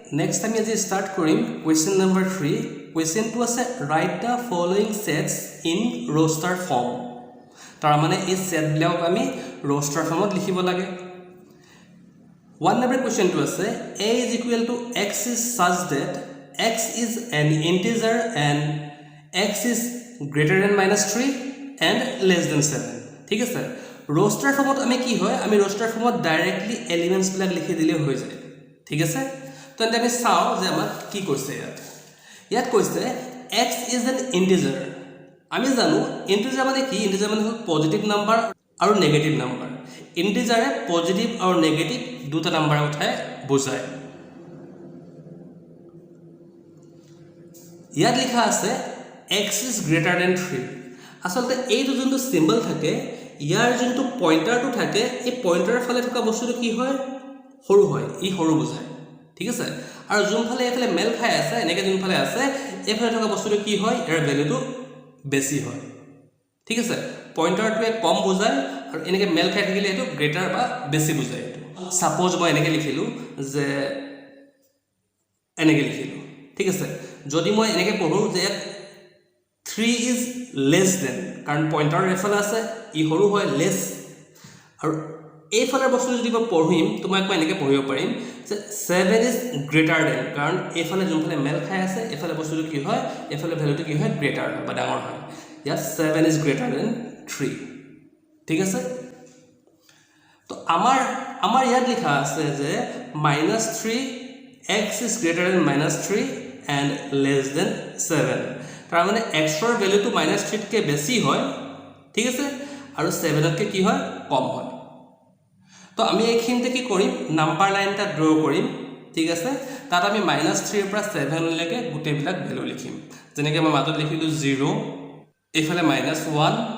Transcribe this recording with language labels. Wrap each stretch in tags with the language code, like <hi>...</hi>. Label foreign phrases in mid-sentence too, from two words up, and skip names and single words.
<as>নেক্সট আমি আজি ষ্টাৰ্ট কৰিম কুৱেশ্যন নম্বৰ 3 কুৱেশ্যনটো আছে</as> <en>write the following sets in roster form</en> <as>তাৰ মানে এই সেটবিলাক আমি roster ফৰ্মত লিখিব লাগে 1 নম্বৰ কুৱেশ্যনটো আছে</as> <en>a is equal to x is such that x is an integer and x is greater than -3 and less than 7</en> <as>ঠিক আছে roster ফৰ্মত আমি কি হয় আমি roster ফৰ্মত</as> <en>directly elements</en> <as>বিলাক লিখি দিলে হৈ যায় ঠিক আছে তো আমি চাও যে আমাক কি কৈছে ইয়াত কৈছে</as> <en>x is an integer</en> <as>আমি জানো integer মানে কি integer মানে হল পজিটিভ নাম্বার আৰু নেগেটিভ নাম্বার integer পজিটিভ আৰু নেগেটিভ দুটা নাম্বার উঠায় বুজায় ইয়াত লিখা আছে</as> <en>x is greater than 3</en> <as>আসলে এইটো যোনটো সিম্বল থাকে ইয়াৰ যোনটো পইন্টাৰটো থাকে এই পইন্টাৰৰ ফালে থকা বস্তুটো কি হয় সৰু হয় ই সৰু বুজায় ঠিক আছে আৰু যোনফালে এফালে মেল খাই আছে এনেকে যোনফালে আছে এফালে থকা বস্তুটো কি হয় ইয়াৰ ভ্যালুটো বেছি হয় ঠিক আছে পইন্টাৰটোৱে কম বুজায় আৰু এনেকে মেল খাই থাকিলে এটো গ্ৰেটাৰ বা বেছি বুজায় এটো সাপোজ মই এনেকে লিখিলো যে এনেকে লিখিলো ঠিক আছে যদি মই এনেকে পঢ়ো যে</as> <en>3 is less than</en> <as>কাৰণ পইন্টাৰ এফালে আছে ই সৰু হয় লেস আৰু এইফালৰ বস্তু যদি মই পঢ়িম তোমাক মই এনেকে পঢ়িব পাৰিম যে</as> <en>7 is greater than</en> <as>কাৰণ এইফালে যোনফালে মেল খাই আছে এইফালে বস্তুটো কি হয় এইফালে ভ্যালুটো কি হয় গ্ৰেটাৰ বা ডাঙৰ হয় ইয়াত</as> <en>7 is greater than</en> <as>3 ঠিক আছে তো আমাৰ ইয়াত লিখা আছে যে -3</as> <en>x is greater than -3 and less than 7</en> <as>তাৰ মানে x ৰ ভ্যালুটো -3 কে বেছি হয় ঠিক আছে আৰু 7 কে কি হয় কম হয় তো আমি এইখিনিতে কি কৰিম নাম্বাৰ লাইনটা ড্ৰ কৰিম ঠিক আছে তাত আমি -3 পৰা 7 লৈকে গুটেবিলাক ভ্যালু লিখিম যেনেকৈ মই মাজত লিখিলো 0 এইফালে -1</as>